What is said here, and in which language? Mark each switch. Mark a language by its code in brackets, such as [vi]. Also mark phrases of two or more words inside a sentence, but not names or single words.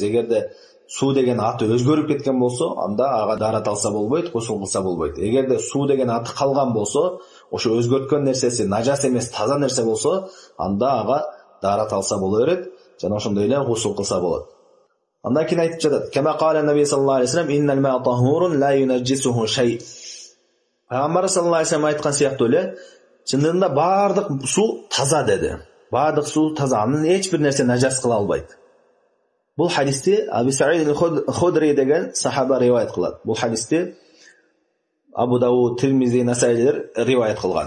[ky] Эгерде суу деген аты өзгөрүп кеткен болсо, анда ага даарат алса болбойт, гусул кылса болбойт. Эгерде суу деген аты калган болсо, ошо өзгөрткөн нерсеси нажас эмес, таза нерсе болсо, анда ага даарат алса боло берет, жана ошондой эле гусул кылса болот. Андан кийин айтып жатат: [ar] "كما قال النبي صلى الله عليه وسلم إن الماء طهور لا ينجسه شيء." [ky] Пайгамбар [ar] صلى الله عليه وسلم [ky] айткан сыяктуу эле, чындыгында бардык суу таза деди. Бардык суу таза, анын эч бир нерсе нажас кыла албайт. Бул хадисти Абу Саид аль-Худри деген сахаба риваят кылат. Бул хадисти Абу Дауд, Тирмизи, Насаилер риваят кылган.